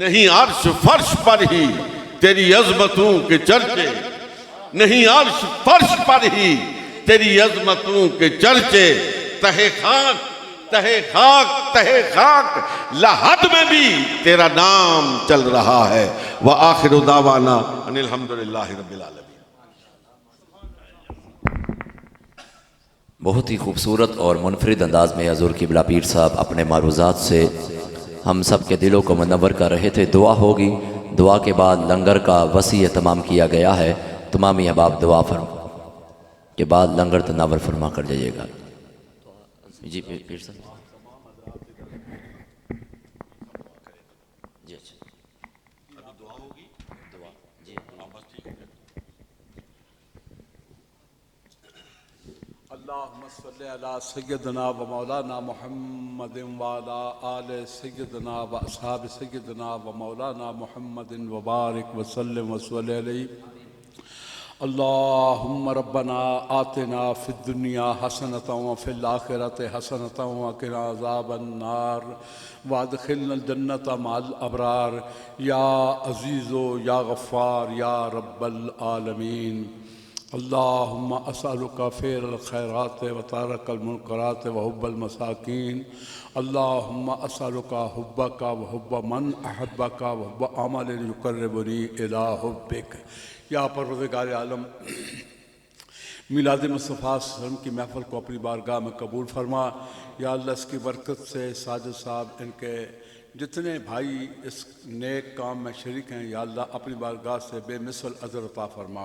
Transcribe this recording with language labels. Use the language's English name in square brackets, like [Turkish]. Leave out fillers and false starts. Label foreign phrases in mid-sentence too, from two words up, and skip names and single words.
[Hindi] नहीं अर्श फर्श पर ही तेरी अजमतों के चर्चे, नहीं अर्श फर्श पर ही तेरी अजमतों के चर्चे, तहे खाक तहे खाक तहे खाक लहद में भी तेरा नाम चल रहा है। [Arabic] وآخر دعوانا أن الحمد لله رب العالمين. [Hindi] बहुत ही खूबसूरत और मुनफरिद अंदाज में हज़ूर क़िबला पीर साहब अपने मारूज़ात से हम सब के दिलों को मुनव्वर कर रहे थे। दुआ होगी, दुआ के बाद लंगर का वसी एहतमाम किया गया है। तमामी अहबाब दुआ के बाद लंगर तनावर फरमा कर जाइएगा। जी पीर साहब जी, अच्छा अभी दुआ होगी, दुआ जी बस ठीक है। [Arabic] اللهم صل على سيدنا ومولانا محمد وعلى آل سيدنا وأصحاب سيدنا ومولانا محمد وبارك وسلم وصل عليه. اللهم ربنا آتنا في الدنيا حسنة وفي الآخرة حسنة وقنا عذاب النار وأدخلنا الجنة مع الأبرار يا عزيز يا غفار يا رب العالمين. اللهم أسألك فعل الخيرات وترك المنكرات وحب المساكين. اللهم أسألك حبك وحب من أحبك وحب عمل يقربني إلى حبك. [Hindi] या परवरदिगार आलम, मिलाद मुस्तफ़ा सल्लम की महफ़िल को अपनी बारगाह में कबूल फरमा। [Arabic] يا الله [Hindi] इसकी बरकत से साजिद साहब, इनके जितने भाई इस नेक काम में शरीक हैं, [Arabic] يا الله [Hindi] अपनी बारगाह से बेमिसल अज़र अता फरमा।